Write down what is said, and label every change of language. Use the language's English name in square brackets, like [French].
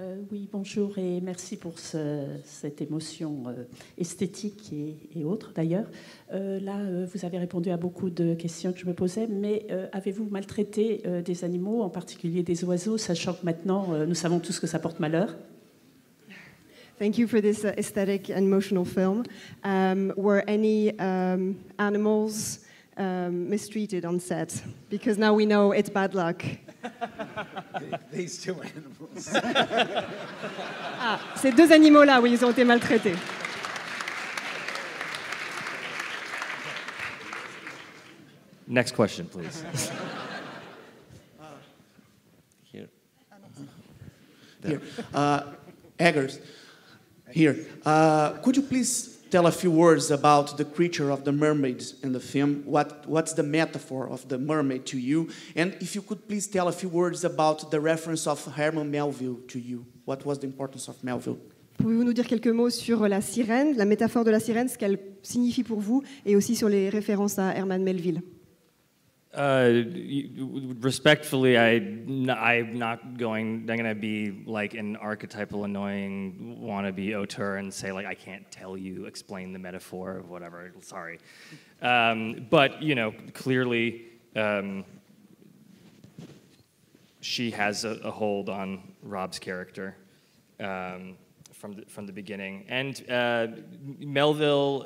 [French] Oui, bonjour et merci pour cette émotion esthétique et autres d'ailleurs. Là, vous avez répondu à beaucoup de questions que je me posais, mais avez-vous maltraité des animaux, en particulier des oiseaux, sachant que maintenant, nous savons tous que ça porte malheur? [English] Thank you for this aesthetic and emotional film. Were any animals mistreated on set? Because now we know it's bad luck. These two animals. [French] Ah, ces deux animaux-là, oui, ils ont été maltraités. [English] Next question, please. Here. Here. Eggers, here. Could you please tell a few words about the creature of the mermaids in the film? What's the metaphor of the mermaid to you? And if you could please tell a few words about the reference of Herman Melville to you. What was the importance of Melville? [French] Pouvez-vous nous dire quelques mots sur la sirène, la métaphore de la sirène, ce qu'elle signifie pour vous, et aussi sur les références à Herman Melville? [English] Respectfully, I'm not going to be like an archetypal annoying wannabe auteur and say like I can't tell you, explain the metaphor of whatever. Sorry, but you know clearly she has a hold on Rob's character from the beginning, and Melville.